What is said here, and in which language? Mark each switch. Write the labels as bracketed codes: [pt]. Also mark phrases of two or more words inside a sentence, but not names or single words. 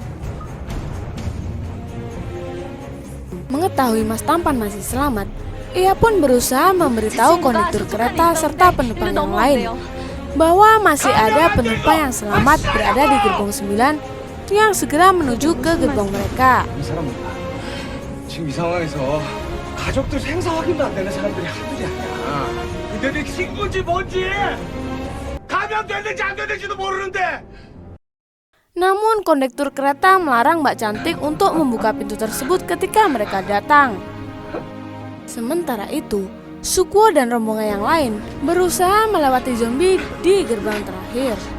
[id] Mengetahui Mas Tampan masih selamat, ia pun berusaha memberitahu kondektur kereta serta penumpang yang lain bahwa masih ada penumpang yang selamat berada di gerbong 9 yang segera menuju ke gerbong mereka. [ko] 지금 이 상황에서 가족들 생사 확인도 안 되는 사람들이 한둘이 아니야. 근데 네 친구인지 뭔지 감염됐는지 안 됐는지도 모르는데. [id] Namun kondektur kereta melarang Mbak Cantik untuk membuka pintu tersebut ketika mereka datang. Sementara itu, Sukuo dan rombongan yang lain berusaha melewati zombie di gerbang terakhir.